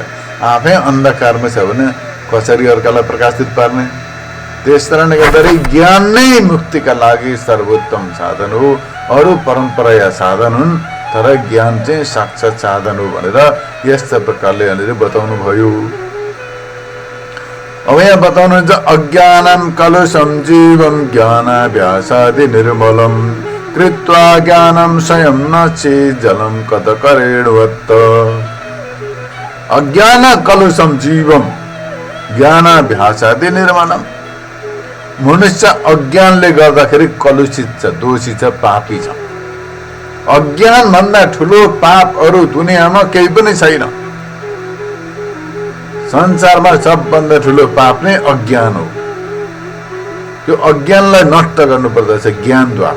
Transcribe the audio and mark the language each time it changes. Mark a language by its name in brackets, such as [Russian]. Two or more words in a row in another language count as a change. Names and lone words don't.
[Nepali] आफै अन्धकारमा छ भने कसरी अर्कालाई प्रकाशित पार्ने? त्यस कारणले गर्दाखेरि ज्ञान नै मुक्तिका लागि सर्वोत्तम साधन हो। अरू परम्परा या साधन हुन्, तर ज्ञान चाहिँ साक्षात साधन हो भनेर यस्ता प्रकारले यहाँनिर बताउनु भयो। अब यहाँ बताउनुहुन्छ [Sanskrit] अज्ञानं कलुषं जीवं ज्ञानाभ्यासादि निर्मलं कृत्वा ज्ञानं स्वयं नचेत् जलं कतकरेणवत्। अज्ञान कलुषं जीवं ज्ञानाभ्यासादि निर्मलं। [Nepali] मनुष्य अज्ञानले गर्दाखेरि कलुषित छ, दोषी छ, पापी छ। अज्ञान भन्दा ठुलो पाप अरु दुनियाँमा केही पनि छैन। संसारमा सबभन्दा ठुलो पाप नै अज्ञान हो। त्यो अज्ञानलाई नष्ट गर्नुपर्दछ ज्ञानद्वारा।